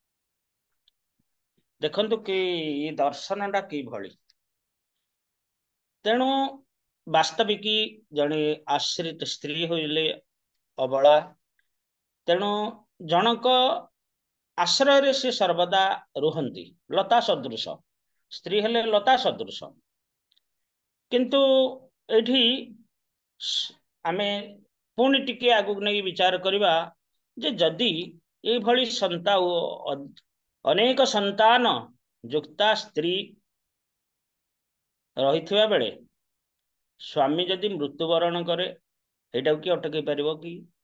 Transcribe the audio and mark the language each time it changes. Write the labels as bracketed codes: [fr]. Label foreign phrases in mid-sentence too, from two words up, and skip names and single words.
[or] ଦେଖନ୍ତୁ କି ଦର୍ଶନଟା କି ଭଲି। ତେଣୁ ବାସ୍ତବିକ ଜଡ଼େ ଆଶ୍ରିତ ସ୍ତ୍ରୀ ହୋଇଲେ ଅବଳା। ତେଣୁ ଜନକ ଆଶ୍ରୟ ରେ ସେ ସର୍ବଦା ରୁହନ୍ତି ଲତା ସଦୃଶ। ସ୍ତ୍ରୀ ହେଲେ ଲତା ସଦୃଶ। କିନ୍ତୁ ଏଠି ଆମେ ପୁଣି ଟିକେ ଆଗୁ ନହିଁ ବିଚାର କରିବା ଯେ ଯଦି ଏ ଭଳି ଅନେକ ସନ୍ତାନ ଯୁକ୍ତା ସ୍ତ୍ରୀ ରହିଥିବା ବେଳେ ସ୍ୱାମୀ ଯଦି ମୃତ୍ୟୁବରଣ କରେ ଏଟା କି ଅଟକଇ ପାରିବୋ କି?